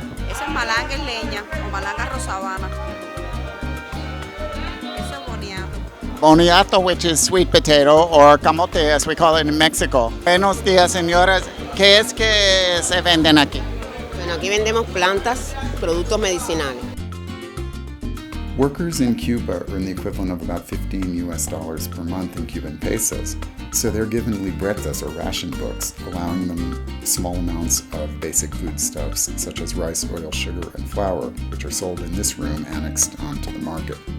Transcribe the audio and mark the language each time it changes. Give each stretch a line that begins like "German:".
Spanish: Eso es malanga en leña o malanga rosabana. Eso es boniato.
English: Boniato, which is sweet potato, or camote as we call it in Mexico.
Spanish: Buenos días, señoras. ¿Qué es que se venden aquí? Bueno, aquí vendemos plantas, productos medicinales.
English: Workers in Cuba earn the equivalent of about $15 per month in Cuban pesos, so they're given libretas or ration books, allowing them small amounts of basic foodstuffs such as rice, oil, sugar, and flour, which are sold in this room annexed onto the market.